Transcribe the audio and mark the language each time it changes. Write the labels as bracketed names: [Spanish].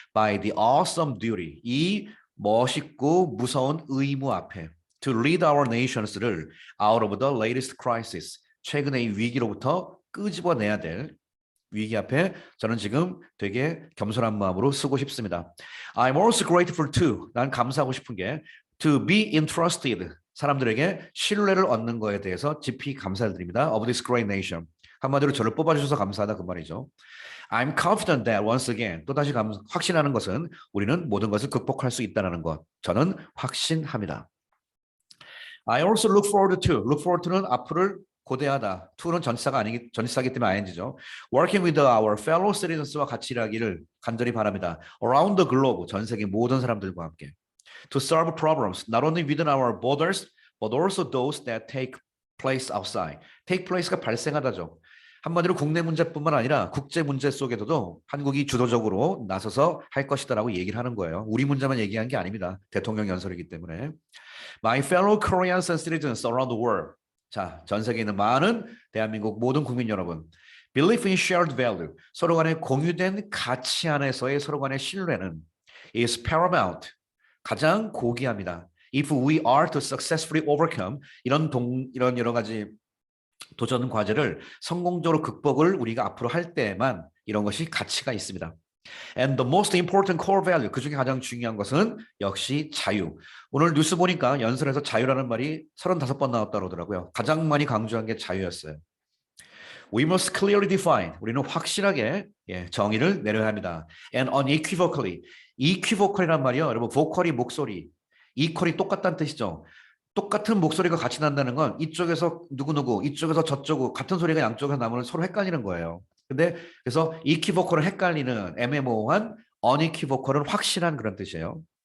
[English] By the awesome duty. [Korean] 이 멋있고 무서운 의무 앞에 [English] to lead our nations를 out of the latest crisis. [Korean] 최근의 위기로부터 끄집어내야 될 위기 앞에 저는 지금 되게 겸손한 마음으로 쓰고 싶습니다. [English] I'm also grateful to, [Korean] 난 감사하고 싶은 게 [English] to be entrusted, [Korean] 사람들에게 신뢰를 얻는 거에 대해서 깊이 감사를 드립니다. [English] Of this great nation. [Korean] 한마디로 저를 뽑아주셔서 감사하다 그 말이죠. [English] I'm confident that once again, [Korean] 또다시 확신하는 것은 우리는 모든 것을 극복할 수 있다는 것. 저는 확신합니다. [English] I also look forward to, look forward to는 [Korean] 앞으로를 고대하다. to는 전치사기 때문에 ing죠. [English] Working with our fellow citizens [Korean] 와 같이 일하기를 간절히 바랍니다. [English] Around the globe, [Korean] 전 세계 모든 사람들과 함께. [English] To solve problems, not only within our borders, but also those that take place outside. take place가 발생하다죠. [Korean] 한마디로 국내 문제뿐만 아니라 국제 문제 속에서도 한국이 주도적으로 나서서 할 것이다라고 얘기를 하는 거예요. 우리 문제만 얘기한 게 아닙니다. 대통령 연설이기 때문에. [English] My fellow Koreans and citizens around the world. [Korean] 자, 전 세계에 있는 많은 대한민국 모든 국민 여러분. [English] Belief in shared value. [Korean] 서로 간의 공유된 가치 안에서의 서로 간의 신뢰는 [English] is paramount. [Korean] 가장 고귀합니다. [English] If we are to successfully overcome [Korean] 이런 여러 가지 도전 과제를 성공적으로 극복을 우리가 앞으로 할 때에만 이런 것이 가치가 있습니다. [English] And the most important core value, [Korean] 그 중에 가장 중요한 것은 역시 자유. 오늘 뉴스 보니까 연설에서 자유라는 말이 35번 나왔다고 하더라고요. 가장 많이 강조한 게 자유였어요. [English] We must clearly define, [Korean] 우리는 확실하게 정의를 내려야 합니다. [English] And unequivocally, equivocal이란 말이요. [Korean] 여러분, 보컬이 목소리, equal이 똑같다는 뜻이죠. 똑같은 목소리가 같이 난다는 건 이쪽에서 누구누구, 이쪽에서 저쪽으로 같은 소리가 양쪽에서 나면 서로 헷갈리는 거예요. 근데 그래서 equivocal은 헷갈리는 애매모호한, unequivocal은 확실한 그런 뜻이에요.